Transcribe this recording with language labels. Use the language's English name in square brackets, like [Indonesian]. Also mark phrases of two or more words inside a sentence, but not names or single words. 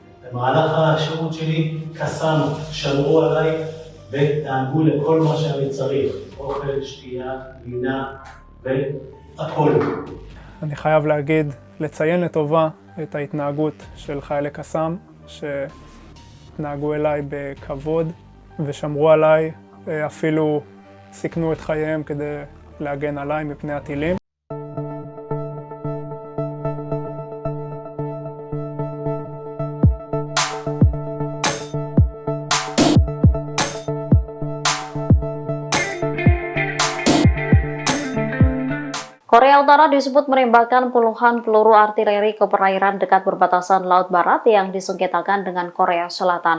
[Hebrew] במהלך השירות שלי קסאם שמרו עליי ודאגו לכל מה שאני צריך, אוכל, שתייה, לינה והכל. אני חייב להגיד, לציין לטובה את ההתנהגות של חיילי קסאם, שהתנהגו אליי בכבוד ושמרו עליי אפילו סיכנו את חייהם כדי להגן עליי מפני הטילים. [Indonesian] Korea Utara disebut menembakkan puluhan peluru artileri ke perairan dekat perbatasan Laut Barat yang disengketakan dengan Korea Selatan.